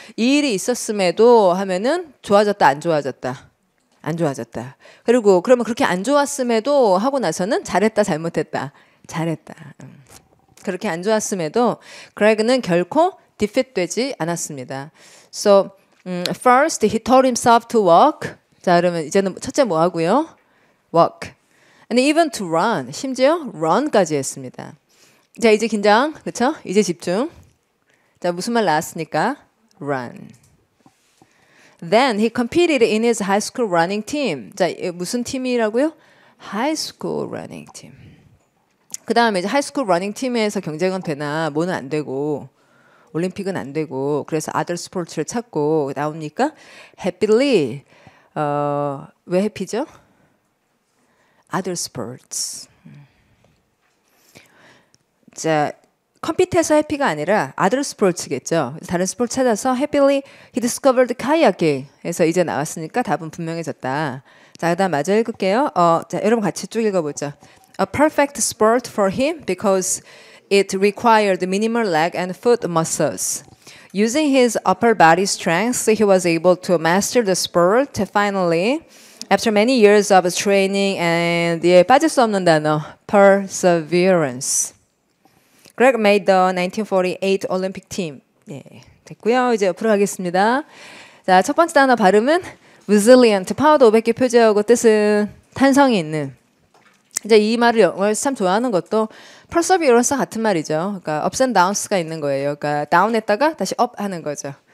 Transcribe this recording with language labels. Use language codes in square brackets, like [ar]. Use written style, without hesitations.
[ko] 이 일이 있었음에도 하면은 좋아졌다 안 좋아졌다. 그리고 그러면 그렇게 안 좋았음에도 하고 나서는 잘했다 잘못했다. 잘했다. 그렇게 안 좋았음에도 그레그는 결코 defeat되지 않았습니다. [en] So first he taught himself to walk. [ko] 자, 그러면 이제는 첫째 뭐 하고요? [en] walk. And even to run, [ko] 심지어 run까지 했습니다. 자, 이제 긴장, 그렇죠? 이제 집중. 자, 무슨 말 나왔으니까 run. [en] Then he competed in his high school running team. [ko] 자, 무슨 팀이라고요? [en] High school running team. [ko] 그 다음에 이제 [en] high school running team [ko] 에서 경쟁은 되나 뭐는 안 되고 올림픽은 안 되고 그래서 other sports를 찾고 나옵니까? [en] Happily. [ko] 왜 해피죠? [en] other sports. [ko] 자, 컴피트해서 해피가 아니라 other sports겠죠. 다른 스포츠 찾아서 [en] happily he discovered kayaking. [ko] 해서 이제 나왔으니까 답은 분명해졌다. 자, 그다음 마저 읽을게요. 자, 여러분 같이 쭉 읽어보죠. [en] A perfect sport for him because it required minimal leg and foot muscles. Using his upper body strength, he was able to master the sport. Finally, after many years of training and [ko] 빠질 수 없는 단어, [en] perseverance. Greg made the 1948 Olympic team. [ko] 예, 됐고요. 이제 옆으로 가겠습니다. 자, 첫 번째 단어 발음은 resilient, 파워도 500개 표제하고 뜻은 탄성이 있는. 이제 이 말을 영어에서 참 좋아하는 것도 perseverance 같은 말이죠. 그러니까 [en] ups and downs [ko] 가 있는 거예요. 그러니까 down했다가 다시 up 하는 거죠.